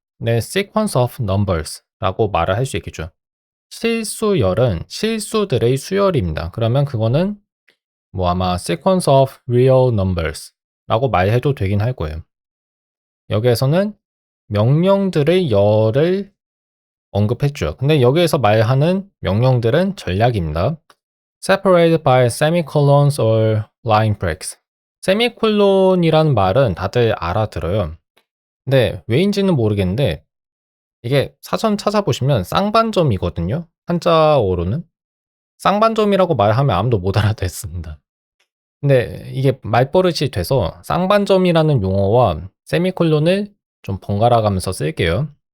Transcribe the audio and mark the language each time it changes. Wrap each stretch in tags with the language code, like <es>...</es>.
<ko>네,</ko> <en>sequence of numbers</en> <ko>라고 말을 할 수 있겠죠. 실수열은 실수들의 수열입니다. 그러면 그거는 뭐 아마</ko> <en>sequence of real numbers</en> <ko>라고 말해도 되긴 할 거예요. 여기에서는 명령들의 열을 언급했죠. 근데 여기에서 말하는 명령들은 전략입니다.</ko> <en>Separated by semicolons or line breaks.</en> <ko>세미콜론이라는 말은 다들 알아들어요. 근데 왜인지는 모르겠는데 이게 사전 찾아보시면 쌍반점이거든요. 한자어로는. 쌍반점이라고 말하면 아무도 못 알아듣습니다. 근데 이게 말버릇이 돼서 쌍반점이라는 용어와 세미콜론을 좀 번갈아 가면서 쓸게요.</ko>